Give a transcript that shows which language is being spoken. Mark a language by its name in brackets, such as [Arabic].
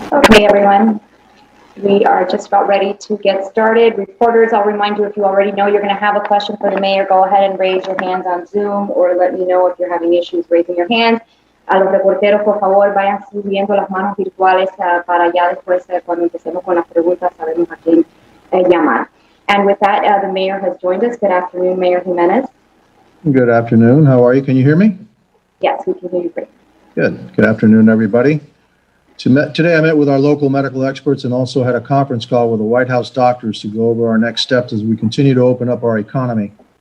[English] Hey everyone, we are just about ready to get started. Reporters, I'll remind you, if you already know you're going to have a question for the mayor, go ahead and raise your hands on Zoom or let me know if you're having issues raising your hands. [Spanish] A los reporteros, por favor, vayan subiendo las manos virtuales para ya después, cuando empecemos con las preguntas, sabemos a quién llamar. [English] And with that, the mayor has joined us. Good afternoon, Mayor Gimenez. Good afternoon. How are you? Can you hear me? Yes, we can hear you great. Good. Good afternoon, everybody. Today I met with our local medical experts and also had a conference call with the White House doctors to go over our next steps as we continue to open up our economy.